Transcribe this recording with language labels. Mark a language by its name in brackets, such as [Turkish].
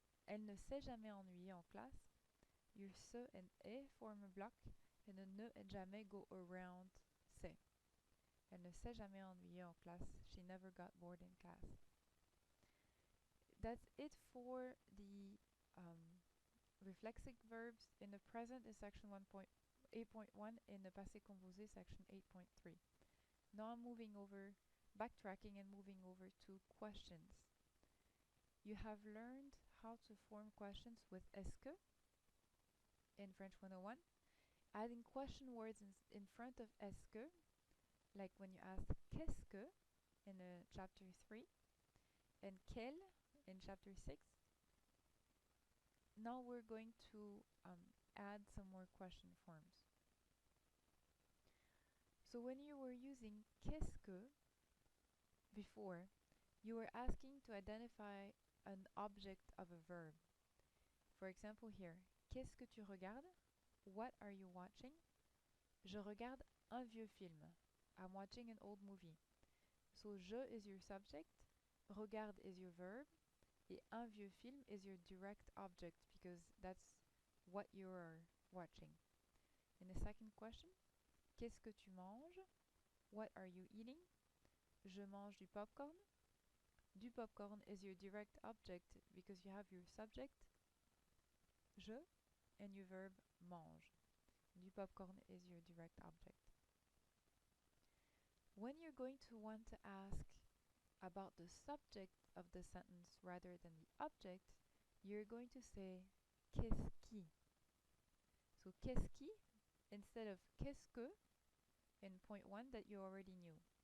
[French] Elle ne s'est jamais ennuyée en classe, [English] your se and est form a block and the ne and jamais go around se. [French] Elle ne s'est jamais ennuyée en classe. [English] She never got bored in class. That's it for the reflexive verbs. In the present is section 8.1, in the passé composé section 8.3. Now I'm moving over, backtracking and moving over to questions. You have learned how to form questions with est-ce que in French 101. Adding question words in front of est-ce que, like when you ask qu'est-ce que in chapter 3 and quel in chapter 6. Now we're going to add some more question forms. So when you were using qu'est-ce que before, you were asking to identify an object of a verb. For example here, [French] qu'est-ce que tu regardes? [English] What are you watching? [French] Je regarde un vieux film. [English] I'm watching an old movie. So je is your subject, regarde is your verb, et un vieux film is your direct object because that's what you are watching. In the second question, [French] qu'est-ce que tu manges? [English] What are you eating? [French] Je mange du popcorn. [English] Du popcorn is your direct object because you have your subject, je, and your verb, mange. Du popcorn is your direct object. When you're going to want to ask about the subject of the sentence rather than the object, you're going to say qu'est-ce qui. So qu'est-ce qui instead of qu'est-ce que in point 1 that you already knew.